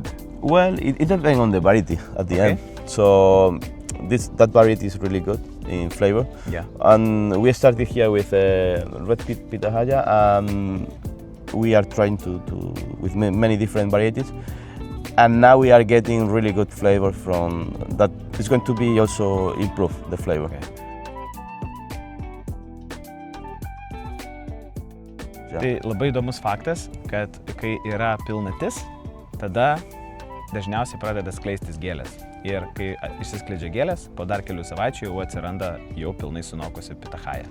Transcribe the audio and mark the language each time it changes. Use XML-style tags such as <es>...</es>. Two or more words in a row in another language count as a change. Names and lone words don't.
<en>Well, it depends on the variety at the end. So that variety is really good in flavor. Yeah. And we started here with red pitahaya. We are trying to with many different varieties. And now we are getting really good flavor from that. It's going to be also improve the flavor. Okay.</en> <lt>Tai labai įdomus faktas, kad kai yra pilnatis, tada dažniausiai pradeda skleistis gėlės. Ir kai išsiskleidžia gėlės, po dar kelių savaičių jau atsiranda jau pilnai sunokusi pitachaja.</lt>